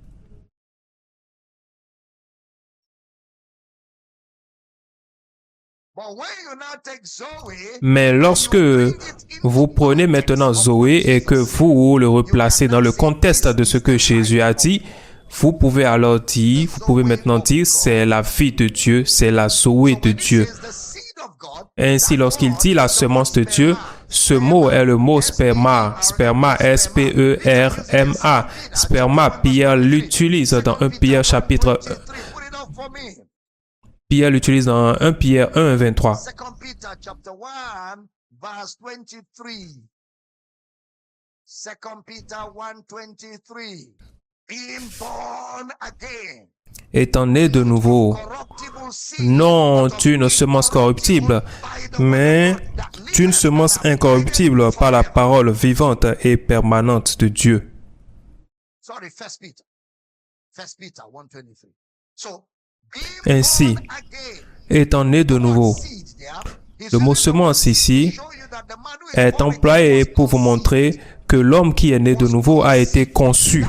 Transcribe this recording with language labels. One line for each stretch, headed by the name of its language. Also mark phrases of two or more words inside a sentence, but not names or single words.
French: Mais lorsque vous prenez maintenant Zoé et que vous le replacez dans le contexte de ce que Jésus a dit, vous pouvez maintenant dire, c'est la vie de Dieu, c'est la Zoé de Dieu. Ainsi, lorsqu'il dit la semence de Dieu, ce mot est le mot sperma. Sperma, S-P-E-R-M-A. Sperma, Pierre l'utilise dans 1 Pierre chapitre 1. Pierre l'utilise dans 1 Pierre 1, 23.
English: 2 Peter 1, 23. Being born again.
French: étant né de nouveau, non d'une semence corruptible, mais d'une semence incorruptible par la parole vivante et permanente de Dieu. Ainsi, étant né de nouveau, le mot semence ici est employé pour vous montrer que l'homme qui est né de nouveau a été conçu.